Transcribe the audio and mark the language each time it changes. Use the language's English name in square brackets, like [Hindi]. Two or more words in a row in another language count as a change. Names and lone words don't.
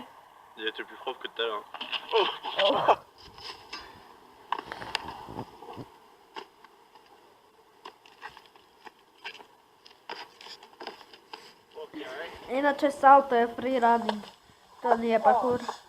[French] Il était plus propre que tout à l'heure. [Serbian] Inače salto je [English] free running. [Serbian] To nije parkour.